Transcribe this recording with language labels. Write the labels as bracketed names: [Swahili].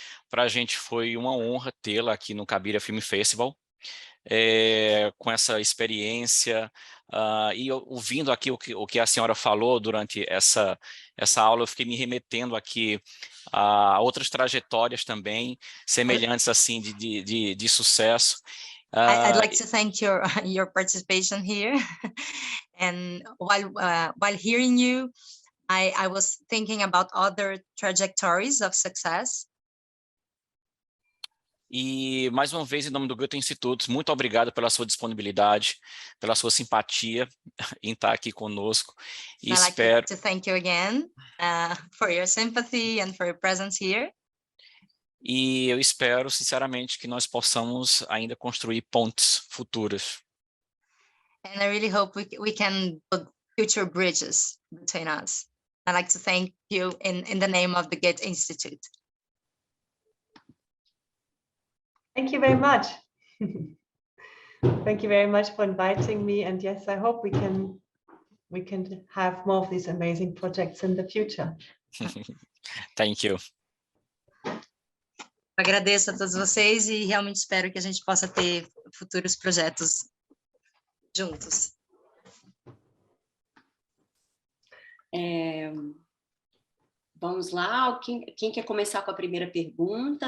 [Portuguese] Para a gente foi uma honra tê-la aqui no Cabíria Festival, com essa experiência, e ouvindo aqui o que a senhora falou durante essa aula, eu fiquei me remetendo aqui a outras trajetórias também, semelhantes assim de sucesso. [English] I'd like to thank your participation here. And while hearing you, I was thinking about other trajectories of success. [Portuguese] E, mais uma vez, em nome do Goethe Instituto, muito obrigado pela sua disponibilidade, pela sua simpatia em estar aqui conosco. E espero... [English] I'd like to thank you again for your sympathy and for your presence here. [Portuguese] E eu espero, sinceramente, que nós possamos ainda construir pontes futuras. [English] And I really hope we can build future bridges between us. I'd like to thank you in the name of the Goethe Institute. Thank you very much. Thank you very much for inviting me. And yes, I hope we can have more of these amazing projects in the future. Thank you. [Portuguese] Agradeço a todos vocês e realmente espero que a gente possa ter futuros projetos juntos. Vamos lá, quem quer começar com a primeira pergunta?